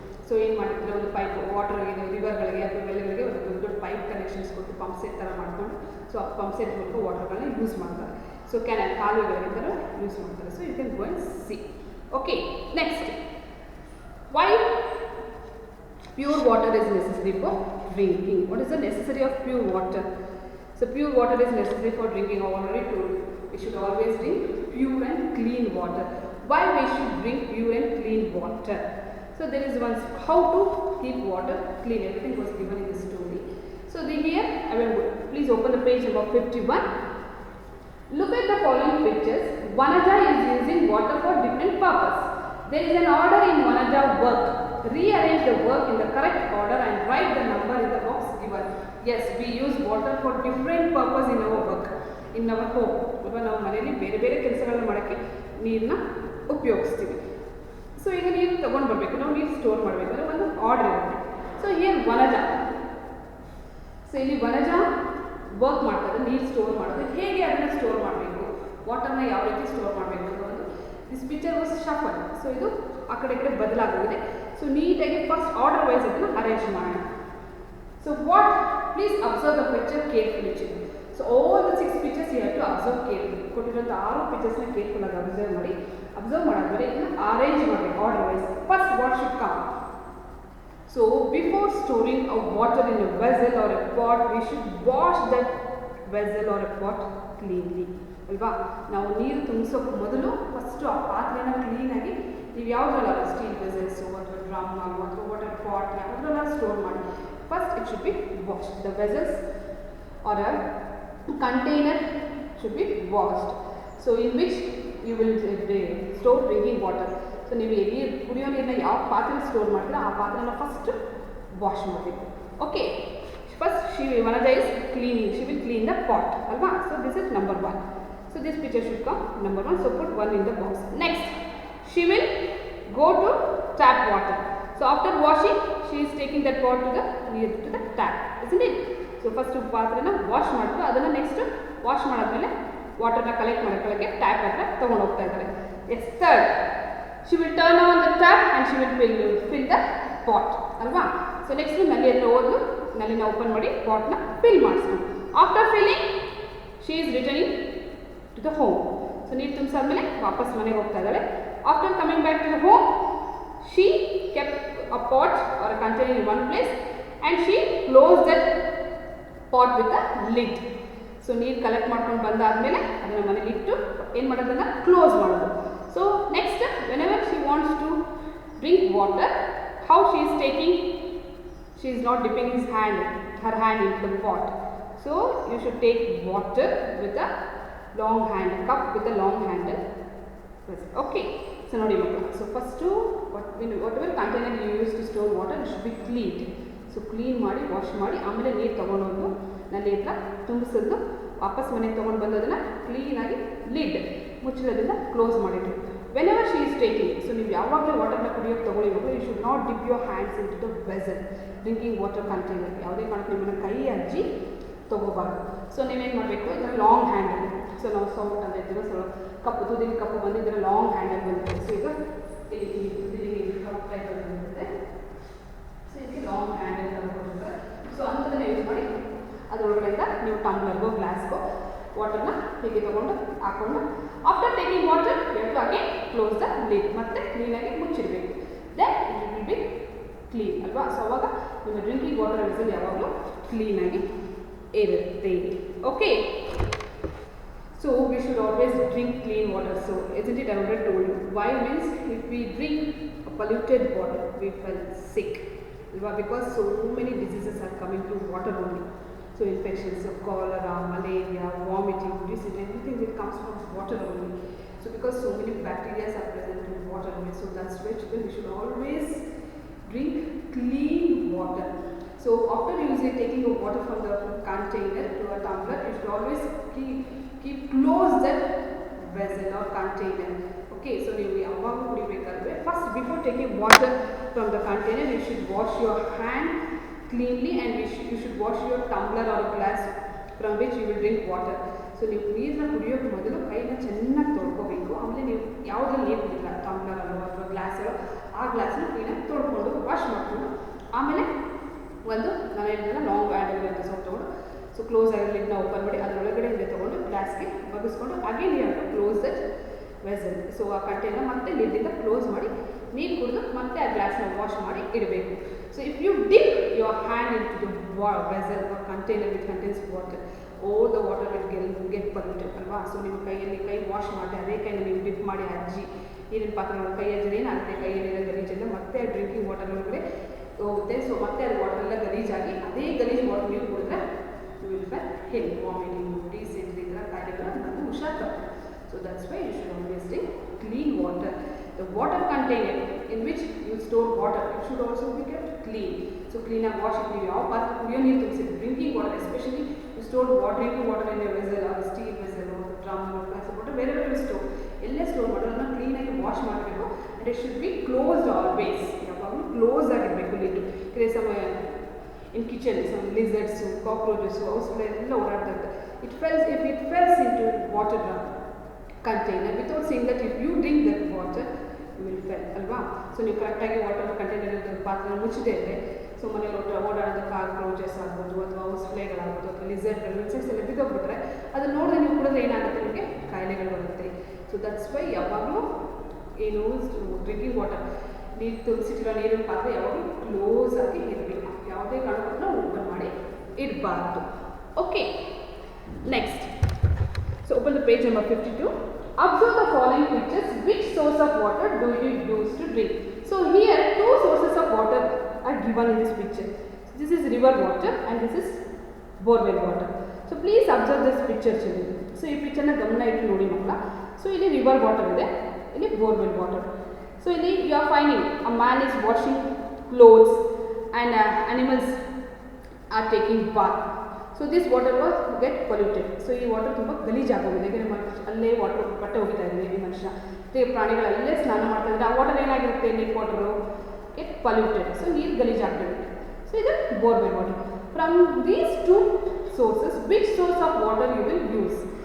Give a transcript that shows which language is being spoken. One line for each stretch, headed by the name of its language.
Kannada: So ಏನು ಮಾಡಿದ್ರೆ ಒಂದು ಪೈಪ್ ವಾಟರ್ಗೆ, ರಿವರ್ಗಳಿಗೆ ಅಥವಾ ಬೆಳೆಗಳಿಗೆ ಒಂದು ದೊಡ್ಡ ಪೈಪ್ ಕನೆಕ್ಷನ್ಸ್ ಕೊಟ್ಟು ಪಂಪ್ ಸೆಟ್ ಥರ ಮಾಡ್ಕೊಂಡು ಸೊ ಆ ಪಂಪ್ ಸೆಟ್ ಮೂಲಕ ವಾಟರ್ಗಳನ್ನ ಯೂಸ್ ಮಾಡ್ತಾರೆ. ಸೊ ಕ್ಯಾನಲ್, ಕಾಲುವೆಗಳಿಗೆ ಥರ ಯೂಸ್ ಮಾಡ್ತಾರೆ.
English: So you can go and see. Okay, next, why pure water is necessary for drinking. What is the necessary of pure water? So pure water is necessary for drinking. I already told you. We should always drink pure and clean water. Why we should drink pure and clean water? So there is one how to keep water clean. Everything was given in the story. So here I will please open the page number 51. Look at the following pictures. Vanaja is using water for different purpose. There is an order in Vanaja work. rearrange the work in the correct order and write the number in the box given. Yes, we use water for different purpose in our work, in our home.
Kannada: ಅಲ್ವಾ, ನಾವು ಮನೆಯಲ್ಲಿ ಬೇರೆ ಬೇರೆ ಕೆಲಸಗಳನ್ನ ಮಾಡೋಕ್ಕೆ ನೀರನ್ನ ಉಪಯೋಗಿಸ್ತೀವಿ. So ಈಗ ನೀರು ತೊಗೊಂಡು ಬರಬೇಕು, ನಾವು ನೀರು ಸ್ಟೋರ್ ಮಾಡಬೇಕಂದ್ರೆ ಒಂದು ಆರ್ಡರ್ ಇರುತ್ತೆ. ಸೊ ಹಿಯರ್ ವನಜ, ಸೊ ಇಲ್ಲಿ ವನಜ ವರ್ಕ್ ಮಾಡ್ತಾರೆ, ನೀರು ಸ್ಟೋರ್ ಮಾಡೋದು ಹೇಗೆ, ಅದನ್ನು ಸ್ಟೋರ್ ಮಾಡಬೇಕು, ವಾಟರ್ನ ಯಾವ ರೀತಿ ಸ್ಟೋರ್ ಮಾಡಬೇಕು ಅಂತ ಒಂದು
English: This picture was shuffle.
Kannada: So ಇದು ಆ ಕಡೆ ಈ ಕಡೆ ಬದಲಾಗೋಗಿದೆ. ಸೊ ನೀಟಾಗಿ ಫಸ್ಟ್ ಆರ್ಡರ್ ವೈಸ್ ಅದನ್ನು ಅರೇಂಜ್ ಮಾಡೋಣ.
English: So what, please observe the picture carefully children. So all the 6 pictures you have to observe carefully.
Kannada: ಕೊಟ್ಟಿರೋಂಥ 6 ಪಿಕ್ಚರ್ಸ್ನ careful ಆಗಿ ಅಬ್ಸರ್ವ್ ಮಾಡಿ, ಅಬ್ಸರ್ವ್ ಮಾಡಾದ್ಮೇಲೆ ಇದನ್ನು ಅರೇಂಜ್ ಮಾಡಬೇಕು order wise.
English: First what should come. So before storing a water in a vessel or a pot, we should wash that vessel or a pot cleanly.
Kannada: ಅಲ್ವಾ, ನಾವು ನೀರು ತುಂಬಿಸೋಕೆ ಮೊದಲು first ಆ ಪಾತ್ರೆನ ಕ್ಲೀನಾಗಿ, ನೀವು ಯಾವುದ್ರಲ್ಲ ಸ್ಟೀಲ್ ವೆಸಲ್ಸು ಅಥವಾ ಡ್ರಮ್ ಅಥವಾ ವಾಟರ್ ಪಾಟ್ ಯಾವುದ್ರಲ್ಲ ಸ್ಟೋರ್ ಮಾಡಿ,
English: First it should be washed. The vessels or a container should be washed. So in which you will store drinking water.
Kannada: So ನೀವು ನೀರು ಕುಡಿಯೋ ನೀರನ್ನ ಯಾವ ಪಾತ್ರೆ ಸ್ಟೋರ್ ಮಾಡ್ತೀರ ಆ ಪಾತ್ರೆನ ಫಸ್ಟ್ ವಾಶ್ ಮಾಡಬೇಕು.
English: Okay, first Vanaja is cleaning, she will clean the pot ಅಲ್ವಾ. So this is number 1. So this picture should come number 1. So put 1 in the box. Next, she will go to tap water. So after washing, she is taking that pot near to the tap, isn't it?
Kannada: So first ಪಾತ್ರೆನ wash ಮಾಡಿಬಿಟ್ಟು ಅದನ್ನು next wash ಮಾಡಾದ್ಮೇಲೆ ವಾಟರ್ನ collect ಮಾಡ್ಕೊಳ್ಳೋಕ್ಕೆ tap ಹತ್ರ ತೊಗೊಂಡು ಹೋಗ್ತಾ ಇದ್ದಾರೆ.
English: Yes, third, she will turn on the tap and she will fill the pot ಅಲ್ವಾ.
Kannada: So next ನಲ್ಲಿ ಹತ್ರ ಹೋದ್ಲು, ನಲ್ಲಿನ ಓಪನ್ ಮಾಡಿ ಪಾಟ್ನ ಫಿಲ್ ಮಾಡಿಸ್ಕೊಂಡು,
English: After filling she is returning to the home. So
Kannada: ನೀರು ತುಂಬಿಸಾದ್ಮೇಲೆ ವಾಪಸ್ ಮನೆಗೆ ಹೋಗ್ತಾ ಇದ್ದಾಳೆ.
English: After coming back to the home, she kept a pot or a container in one place and she close that pot with a lid.
Kannada: So ನೀರು collect ಮಾಡ್ಕೊಂಡು ಬಂದಾದಮೇಲೆ ಅದನ್ನು ಮನೇಲಿ ಇಟ್ಟು ಏನು ಮಾಡೋದನ್ನು ಕ್ಲೋಸ್ ಮಾಡೋದು.
English: So next, whenever she wants to drink water, how she is taking, she is not dipping her hand into the pot. So you should take water with a long handle cup with a long handle. Okay. So
Kannada: nodi makla.
English: So first whatever container you use to store water, it should be cleaned.
Kannada: So clean ಮಾಡಿ wash ಮಾಡಿ ಆಮೇಲೆ ನೀರು ತೊಗೊಂಡೋದು ನಲ್ಲಿ ಹತ್ರ ತುಂಬಿಸಿದ್ದು ವಾಪಸ್ ಮನೆಗೆ ತೊಗೊಂಡು ಬಂದದನ್ನು ಕ್ಲೀನಾಗಿ ಲಿಡ್ ಮುಚ್ಚಳದಿಂದ ಕ್ಲೋಸ್ ಮಾಡಿಟ್ಟು.
English: whenever she is taking, so
Kannada: ನೀವು ಯಾವಾಗಲೂ ವಾಟರ್ನ ಕುಡಿಯೋಕ್ಕೆ ತೊಗೊಳ್ಳಿವಾಗ
English: You should not dip your hands in to the vessel drinking water container.
Kannada: ಯಾವುದೇ ಕಾರಣಕ್ಕೆ ನಿಮ್ಮನ್ನು ಕೈ ಅಜ್ಜಿ ತೊಗೋಬಾರ್ದು. ಸೊ ನೀವೇನು ಮಾಡಬೇಕು, ಇದರ ಲಾಂಗ್ ಹ್ಯಾಂಡಲ್. ಸೊ ನಾವು ಸೌಟ್ ಅಂತ ಇದ್ದೀವಿ, ಸೊ ಕಪ್ಪು ತುದಿಗೆ ಕಪ್ಪು ಬಂದಿದ್ದರೆ ಲಾಂಗ್ ಹ್ಯಾಂಡಲ್ ಬಂದಿದೆ. ಸೊ ಈಗ ಇಲ್ಲಿ ತುದಿಗೆ ಕಪ್ ಟೈಪ್ ಬಂದಿರುತ್ತೆ. ಸೊ ಇದಕ್ಕೆ ಲಾಂಗ್ ಹ್ಯಾಂಡಲ್ ಕೊಟ್ಟಿರ್ತಾರೆ. ಸೊ ಅಂಥದನ್ನು ಯೂಸ್ ಮಾಡಿ ಅದರೊಳಗಡೆಯಿಂದ ನೀವು ಟಂಬ್ಲರ್ಗೋ ಗ್ಲಾಸ್ಗೋ ವಾಟರ್ನ ಹೀಗೆ ತೊಗೊಂಡು ಹಾಕ್ಕೊಂಡು
English: after taking water you have to again close the lid,
Kannada: ಮತ್ತೆ ಕ್ಲೀನಾಗಿ ಮುಚ್ಚಿರಬೇಕು.
English: then it will be clean
Kannada: ಅಲ್ವಾ. ಸೊ ಅವಾಗ ನಿಮ್ಮ ಡ್ರಿಂಕಿಂಗ್ ವಾಟರ್ ವೆಸಲ್ ಯಾವಾಗಲೂ ಕ್ಲೀನಾಗಿ ಇರುತ್ತೆ.
English: Okay, so we should always drink clean water. So isn't it I already told you why means if we drink polluted water we feel sick alva, because so many diseases are coming to water only. So infections of cholera, malaria, vomiting, dysentery, everything that comes from water only. So because so many bacteria are present in water only, so that's why children we should always drink clean water. So after using taking the water from the container to a tumbler, you should always keep close that vessel or container. Okay, so
Kannada: ನೀವು ಯಾವಾಗ ಕುಡಿಬೇಕಾದ್ರೆ
English: first before taking water from the container you should wash your hand cleanly and you should wash your tumbler or glass from which you will drink water.
Kannada: So ನೀವು ನೀರನ್ನ ಕುಡಿಯೋಕ್ಕೆ ಮೊದಲು ಕೈನ ಚೆನ್ನಾಗಿ ತೊಳ್ಕೊಬೇಕು. ಆಮೇಲೆ ನೀವು ಯಾವುದ್ರಲ್ಲಿ ನೀರು ಕುಡಿಲ್ಲ, ಟಂಬ್ಲರ್ ಅಲ್ಲೋ ಅಥವಾ ಗ್ಲಾಸ್ ಅಲ್ಲೋ ಆ ಗ್ಲಾಸನ್ನ ಕ್ಲೀನಾಗಿ ತೊಳ್ಕೊಂಡು ವಾಶ್ ಮಾಡಿಕೊಂಡು ಆಮೇಲೆ ಒಂದು ನಾನು ಹೇಳಿದ್ನಲ್ಲ ಲಾಂಗ್ ಹ್ಯಾಂಡಲ್ ಅಂತ ಸೋಪ್ ತೊಗೊಂಡು ಸೊ ಕ್ಲೋಸ್ ಆಗಿ ಲಿಡ್ನ ಓಪನ್ ಮಾಡಿ ಅದರೊಳಗಡೆ ಹಿಂದೆ ತೊಗೊಂಡು ಗ್ಲಾಸ್ಗೆ ಬಗ್ಗಿಸ್ಕೊಂಡು
English: Again you have to close that vessel.
Kannada: So ಆ ಕಂಟೈನರ್ ಮತ್ತೆ ಲಿಡ್ಡಿಂದ ಕ್ಲೋಸ್ ಮಾಡಿ ನೀರು ಕುಡಿದು ಮತ್ತೆ ಆ ಗ್ಲಾಸ್ನ ವಾಶ್ ಮಾಡಿ ಇಡಬೇಕು.
English: So if you dip your hand in to the vessel or container which contains water, all the water will get polluted ಅಲ್ವಾ.
Kannada: ಸೊ ನಿಮ್ಮ ಕೈಯಲ್ಲಿ ಕೈ ವಾಶ್ ಮಾಡಿ ಅದೇ ಕೈನ ನೀವು ಡಿಪ್ ಮಾಡಿ ಅಜ್ಜಿ ನೀರಿನ ಪಾತ್ರೆ ಕೈ ಅಜ್ಜಿ ಏನಾಗುತ್ತೆ, ಕೈಯಲ್ಲಿರೋ ಗಲೀಜೆಲ್ಲ ಮತ್ತೆ ಡ್ರಿಂಕಿಂಗ್ ವಾಟರ್ ಒಳಗಡೆ ಹೋಗುತ್ತೆ. ಸೊ ಮತ್ತೆ ಅದು ವಾಟರ್ ಎಲ್ಲ ಗಲೀಜಾಗಿ ಅದೇ ಗಲೀಜ್ ವಾಟರ್ ನೀವು ಕುಡಿದ್ರೆ
English: you will feel health
Kannada: vomiting dysentery ಈ ಥರ ಕಾಯಿಲೆಗಳು ನಮಗೆ ಹುಷಾರು ಬರ್ತದೆ.
English: So that's why you should always drink clean water. The water container in which you store water, it should also be kept clean. So clean and wash it.
Kannada: ನೀವು ಯಾವ ಪಾತ್ರೆ ಕುಡಿಯೋ ನೀರು ತುಂಬಿಸಿದ್ರೆ drinking water especially
English: you store drinking water in a vessel
Kannada: R steel vessel drum plastic water ಬೇರೆ ಬೇರೆ store ಎಲ್ಲೇ store ಮಾಡೋದು ಅದನ್ನು ಕ್ಲೀನಾಗಿ ವಾಶ್ ಮಾಡಬೇಕು.
English: and it should be closed always,
Kannada: ಯಾವಾಗಲೂ ಕ್ಲೋಸ್ ಆಗಿರಬೇಕು
English: Lid.
Kannada: ಕೆಲವು ಸಮಯ
English: in kitchen some lizards, cockroaches, housefly
Kannada: ಎಲ್ಲ ಓಡಾಡ್ತಾ ಇರ್ತಾರೆ.
English: If it falls into water container without seeing that, if you drink that water you will fall ಅಲ್ವಾ.
Kannada: So ನೀವು ಕರೆಕ್ಟಾಗಿ ವಾಟರ್ ಕಂಟೈನರ್ ಪಾತ್ರೆ ಮುಚ್ಚದೇ ಇದ್ದರೆ ಸೊ ಮನೇಲಿ ಓಡಾಡೋದು ಕಾಕ್ರೋಚಸ್ ಆಗ್ಬೋದು ಅಥವಾ ಹೌಸ್ಫ್ಲೈಗಳಾಗ್ಬೋದು ಅಥವಾ ಲಿಸರ್ಡ್ಗಳು ಇನ್ಸೆಕ್ಟ್ಸ್ ಎಲ್ಲ ಬಿದ್ದೋಗ್ಬಿಟ್ರೆ ಅದನ್ನು ನೋಡಿದ್ರೆ ನೀವು ಕುಡಿದ್ರೆ ಏನಾಗುತ್ತೆ, ನಿಮಗೆ ಕಾಯಿಲೆಗಳು ಬರುತ್ತೆ. ಸೊ ದಟ್ಸ್ ವೈ ಯಾವಾಗಲೂ ಏನು ಡ್ರಿಂಕಿಂಗ್ ವಾಟರ್ ನೀರು ತುಂಬಿಸಿಟ್ಟಿರೋ ನೀರಿನ ಪಾತ್ರೆ ಯಾವಾಗಲೂ ಕ್ಲೋಸ್ ಆಗಿ ಇರಬೇಕು, ಯಾವುದೇ ಕಾರಣಕ್ಕೂ ಓಪನ್ ಮಾಡಿ ಇಡಬಾರ್ದು.
English: Okay, next. So open the page number 52. Observe the following pictures. Which source of water do you use to drink? So here two sources of water are given in this picture. So this is river water and this is borewell water. So please observe this picture children.
Kannada: So ಈ ಪಿಕ್ಚರ್ನ ಗಮನ ಇಟ್ಟು ನೋಡಿ ಮಕ್ಕಳ. So ಇಲ್ಲಿ river water ಇದೆ, ಇಲ್ಲಿ borewell water.
English: So ಇಲ್ಲಿ you are finding a man is washing clothes and animals are taking bath. So this water was get polluted.
Kannada: So ಈ ವಾಟರ್ ತುಂಬ ಗಲೀಜಾಗೋಗಿದೆ. ಯಾಕೆಂದರೆ ಅಲ್ಲೇ ವಾಟರ್ ಬಟ್ಟೆ ಹೋಗ್ತಾ ಇದೆ, ಈ ಮನುಷ್ಯ ಪ್ರಾಣಿಗಳಲ್ಲೇ ಸ್ನಾನ ಮಾಡ್ತಾ ಇದ್ದಾರೆ. ಆ ವಾಟರ್ ಏನಾಗಿರುತ್ತೆ, ನೀರು
English: Water get polluted.
Kannada: ಸೊ ನೀರು ಗಲೀಜಾಗ್ಬಿಡುತ್ತೆ.
English: So ಇದು borewell water. From these two sources which source of water you will use?